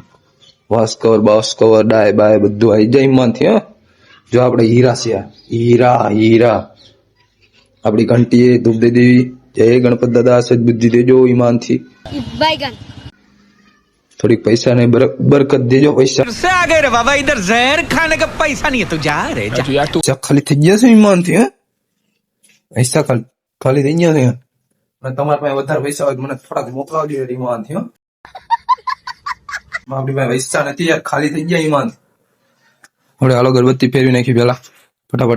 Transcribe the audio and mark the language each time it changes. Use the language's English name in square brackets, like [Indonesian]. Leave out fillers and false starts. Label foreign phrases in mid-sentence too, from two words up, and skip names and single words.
[Gujarati] વાસ કવર બાસ કવર ડાય બાય બધું આવી જાય ઈમાનથી. જો આપણે હીરા છે, હીરા હીરા. આપડી ઘંટી ધૂપ દે દેવી. જય ગણપત દાદા, સદબુદ્ધિ દેજો ઈમાનથી. થોડીક પૈસા ને બરકત દેજો. પૈસા [Hindi] से आ गए रे बाबा, इधर जहर खाने का पैसा नहीं है, तू जा रे जा। [Gujarati] ખાલી થઈ ગયા છે ઈમાનથી. પૈસા ખાલી થઈ ગયા છે. તમારા પાસે વધારે પૈસા હોય મને થોડાક મોકલાવજો ઈમાનથી. આપણી પાસે પૈસા નથી યાર, ખાલી થઈ ગયા ઈમાન. હવે હાલો અગરબત્તી ફેરવી નાખી પેલા ફટાફટ.